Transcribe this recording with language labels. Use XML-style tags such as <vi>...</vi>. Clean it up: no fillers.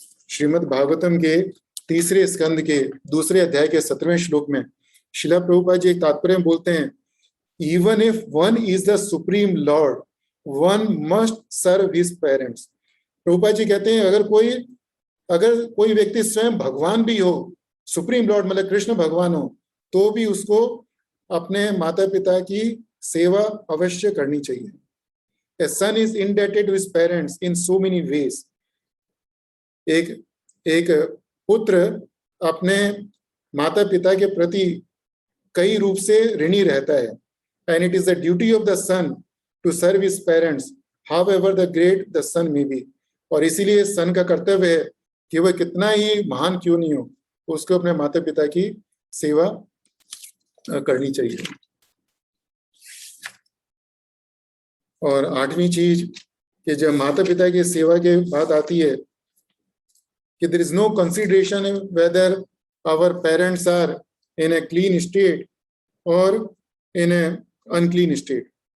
<hi>श्रीमद् भागवतम के 3 स्कंद के 2 अध्याय के 17वें श्लोक में शिला प्रभुपाद जी एक तात्पर्य में बोलते हैं, even if one is the supreme Lord one must serve his parents. Prabhupada ji कहते हैं अगर कोई व्यक्ति स्वयं भगवान भी हो, सुप्रीम लॉर्ड मतलब कृष्ण भगवान हो, तो भी उसको अपने माता पिता की सेवा अवश्य करनी चाहिए।</hi> <en>A son is indebted to his parents in so many ways. एक पुत्र अपने माता पिता के प्रति कई रूप से ऋणी रहता है, and it is the duty of the son to serve his parents, however the great the son may be.</en> <hi>और इसीलिए सन का कर्तव्य है कि वह कितना ही महान क्यों नहीं हो, उसको अपने माता पिता की सेवा करनी चाहिए। और 8वीं चीज कि जब माता पिता की सेवा की बात आती है कि there is no consideration weather our parents are in a clean state और इन ए अनक्लीन स्टेट।</hi>